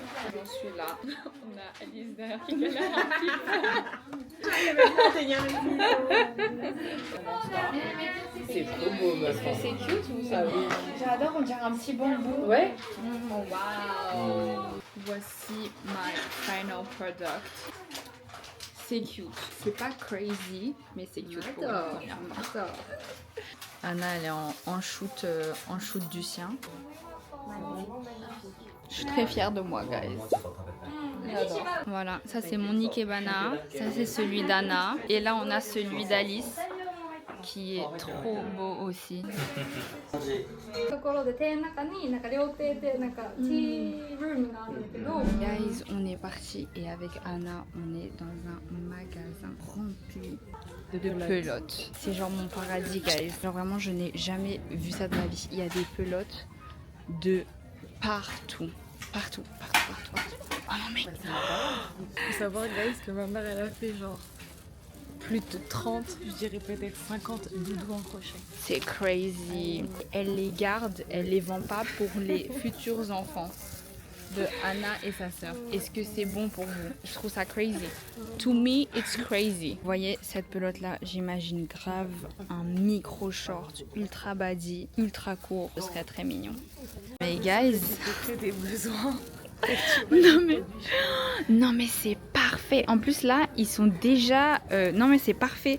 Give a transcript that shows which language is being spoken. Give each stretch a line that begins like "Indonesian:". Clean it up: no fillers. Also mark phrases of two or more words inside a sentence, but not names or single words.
French: J'en suis là. On a Alice derrière qui galère un petit peu. C'est trop beau, meuf. Est-ce que c'est cute ou Ah oui. J'adore, on dirait un petit bambou. Ouais. Oh wow. Voici
English: my final product.
French: C'est cute. C'est pas crazy, mais c'est cute. J'adore. Anna, elle est en shoot du sien. Je suis très fière de moi, guys. J'adore. Voilà, ça c'est mon Ikebana, ça c'est celui d'Anna, et là on a celui d'Alice qui est trop beau aussi.
Japanese: ところで庭園の中になんか料亭でなんかティールームがあるんだけど。
French: Guys, on est parti et avec Anna, on est dans un magasin rempli de pelotes. C'est genre mon paradis, guys. Genre vraiment, je n'ai jamais vu ça de ma vie. Il y a des pelotes de partout. Partout. Oh non mais... Faut savoir, guys, que ma mère, elle a fait genre plus de 30, je dirais peut-être 50 doudous en crochet. C'est crazy. Elle les garde, elle les vend pas pour les futurs enfants de Anna et sa sœur. Est-ce que c'est bon pour vous? Je trouve ça crazy.
English: To me, it's crazy.
French: Vous voyez cette pelote là, j'imagine grave un micro short ultra body, ultra court. Ce serait très mignon. Mais guys, Que des besoins. non mais c'est parfait. En plus là, ils sont déjà... non mais c'est parfait.